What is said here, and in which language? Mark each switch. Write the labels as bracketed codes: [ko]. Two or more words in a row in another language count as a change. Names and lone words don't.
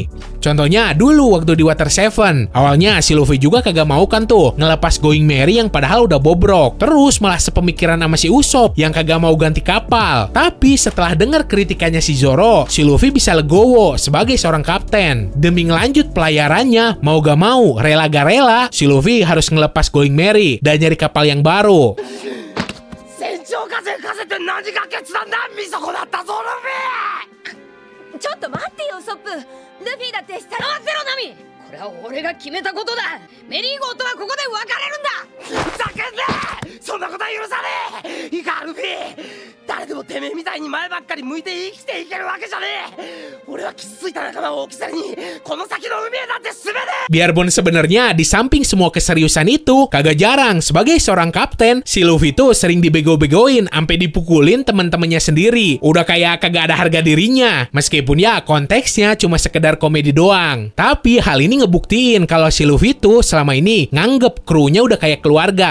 [id] Contohnya dulu waktu di Water 7, awalnya si Luffy juga kagak mau kan tuh ngelepas Going Merry yang padahal udah bobrok, terus malah sepemikiran sama si Usopp yang kagak mau ganti kapal. Tapi setelah dengar kritikannya si Zoro, si Luffy bisa legowo sebagai seorang kapten. Demi ngelanjut pelayarannya, mau gak mau, rela gak rela, si Luffy harus ngelepas Going Merry dan nyari kapal yang baru. [ja] 何が決断だ、見損なったぞルフィ。ちょっと待ってよウソップ。ルフィだって従ってろナミ。これは俺が決めたことだ。メリー号とはここで別れるんだ。ふざけんな、そんなことは許さねえ。いいかルフィ、誰でもてめえみたいに前ばっかり向いて生きていけるわけじゃねえ。俺は傷ついた仲間を置き去りにこの先の海へだって進めねえ。 [id] Biarpun sebenarnya di samping semua keseriusan itu, kagak jarang sebagai seorang kapten, si Luffy tuh sering dibego-begoin sampai dipukulin teman-temannya sendiri. Udah kayak kagak ada harga dirinya. Meskipun ya konteksnya cuma sekedar komedi doang. Tapi hal ini ngebuktiin kalau si Luffy tuh selama ini nganggep krunya udah kayak keluarga.